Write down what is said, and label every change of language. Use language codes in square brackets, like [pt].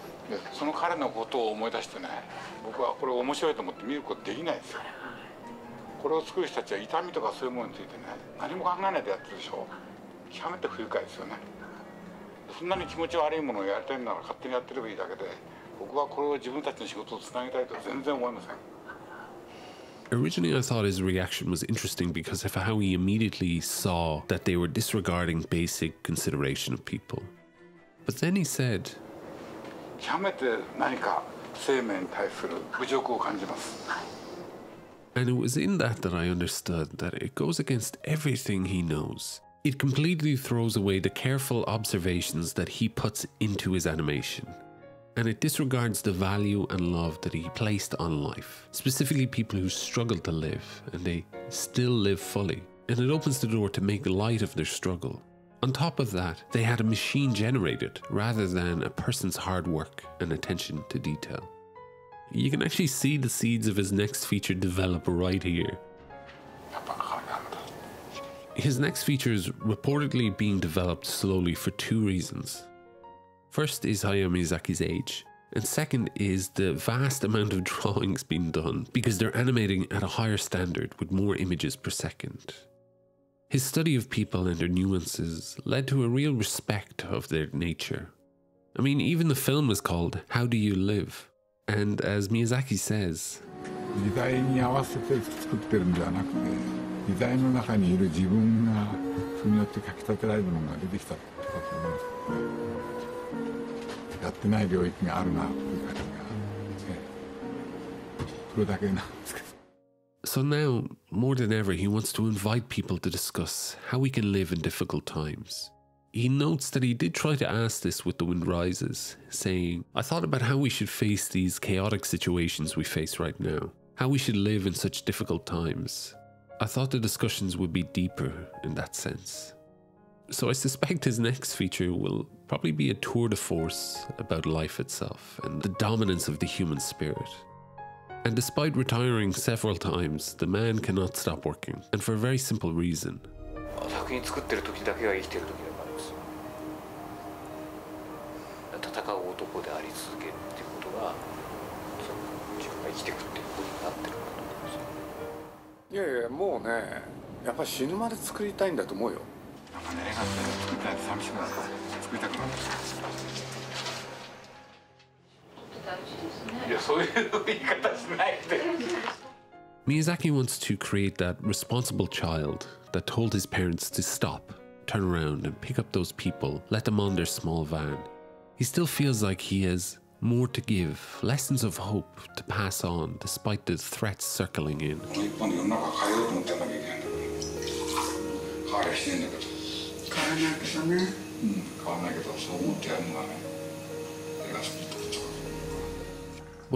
[ja] でその彼のことを思い出してね、僕はこれ面白いと思って見ることできないんですよ。これを作る人たちは痛みとかそういうものについてね何も考えないでやってるでしょ。極めて不愉快ですよね。そんなに気持ち悪いものをやりたいなら勝手にやってればいいだけで、僕はこれを自分たちの仕事をつなげたいとは全然思いません。 [en] Originally, I thought his reaction was interesting because of how he immediately saw that they were disregarding basic consideration of people. But then he said, [ja] 極めて何か生命に対する侮辱を感じます。 [en] And it was in that I understood that it goes against everything he knows. It completely throws away the careful observations that he puts into his animation. And it disregards the value and love that he placed on life, specifically people who struggle to live and they still live fully. And it opens the door to make light of their struggle. On top of that, they had a machine generated rather than a person's hard work and attention to detail. You can actually see the seeds of his next feature develop right here. His next feature is reportedly being developed slowly for two reasons. First is Hayao Miyazaki's age, and second is the vast amount of drawings being done because they're animating at a higher standard with more images per second. His study of people and their nuances led to a real respect of their nature. I mean, even the film is called How Do You Live? And as Miyazaki says, [ja] 時代に合わせて作ってるんではなくて、時代の中にいる自分がそれによってかきたてられるものが出てきたってことだと思うんです。やってない領域があるなという感じが、それだけなんですけど。 [en] So now, more than ever, he wants to invite people to discuss how we can live in difficult times. He notes that he did try to ask this with The Wind Rises, saying, I thought about how we should face these chaotic situations we face right now, how we should live in such difficult times. I thought the discussions would be deeper in that sense. So I suspect his next feature will probably be a tour de force about life itself and the dominance of the human spirit. And despite retiring several times, the man cannot stop working, and for a very simple reason. [ja] 作品作ってる時だけが生きてる時だからですよ。戦う男であり続けるっていうことが、自分が生きていくっていうことになってるかと思います。いやいや、もうね、やっぱり死ぬまで作りたいんだと思うよ。なんかね、映画って作りたいって寂しくなった。作りたくなった。いや、そういう言い方しないで。 [en] Miyazaki wants to create that responsible child that told his parents to stop, turn around and pick up those people, let them on their small van. He still feels like he has more to give, lessons of hope to pass on despite the threats circling in. [ja] 一本で世の中変えようと思ってやんなきゃいけないんだから。変わりゃしねえんだけど。変わらないけどね。変わらないけど、そう思ってやるのがね、映画好きってこと。